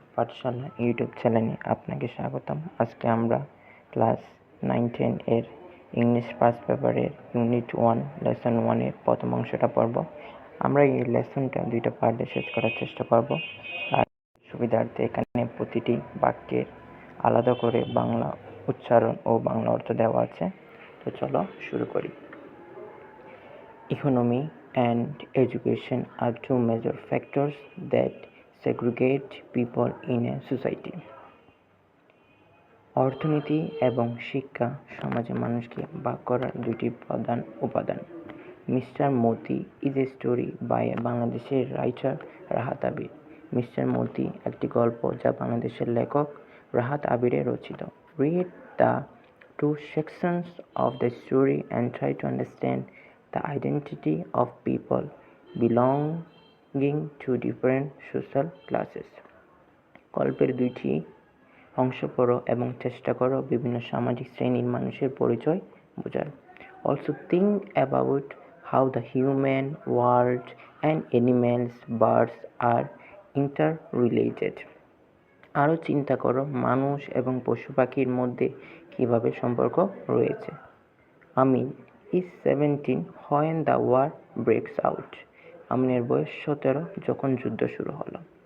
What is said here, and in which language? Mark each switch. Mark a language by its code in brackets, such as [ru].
[bn] পাঠশালা YouTube চ্যানেলে আপনাকে স্বাগতম। আজকে আমরা ক্লাস 9-10 এর ইংলিশ ফার্স্ট পেপারের ইউনিট 1 লেসন 1 এর প্রথম অংশটা পড়ব। আমরা এই লেসনটা 2টা পার্টে শেষ করার চেষ্টা করব। আর সুবিধার্থে এখানে প্রতিটি বাক্যের আলাদা করে বাংলা উচ্চারণ ও বাংলা অর্থ দেওয়া আছে। তো চলো শুরু করি। [en] Economy and education are two major factors that segregate people in a society. [bn] অর্থনীতি এবং শিক্ষা সমাজে মানুষকে ভাগ করার দুটি প্রধান উপাদান। [en] Mister Moti is a story by বাংলাদেশের writer Rahat Abir. [bn] মিস্টার মতি একটি গল্প যা বাংলাদেশের লেখক রাহাত আবিরে রচিত। [en] Read the two sections of the story and try to understand the identity of people belonging to different social classes. [bn] গল্পের দুইটি অংশ পড়ো এবং চেষ্টা করো বিভিন্ন সামাজিক শ্রেণীর মানুষের পরিচয় বোঝার। [en] Also think about how the human world and animals, birds are interrelated. [bn] আরও চিন্তা করো মানুষ এবং পশু পাখির মধ্যে কিভাবে সম্পর্ক রয়েছে। [en] Amin is 17 when the war breaks out. [bn] আমিনের বয়স 17 যখন যুদ্ধ শুরু হলো।